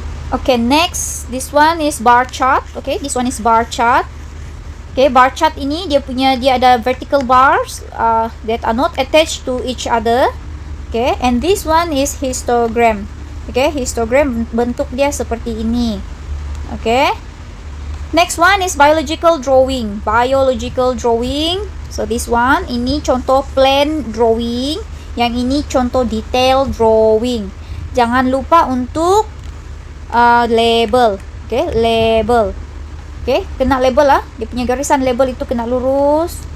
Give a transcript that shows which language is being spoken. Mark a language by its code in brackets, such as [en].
[en] Okay, next, this one is bar chart. Okay, this one is bar chart. Okay, bar chart [ms] ini dia ada [en] vertical bars that are not attached to each other. Okay, and this one is histogram. [ms] Okay, histogram bentuk dia seperti ini. [en] Okay, next one is biological drawing. Biological drawing. So this one, [ms] ini contoh [en] plan drawing. [ms] Yang ini contoh detail drawing. Jangan lupa untuk label. [en] Okay, label. [ms] Okay, kena label dia punya garisan label itu kena lurus.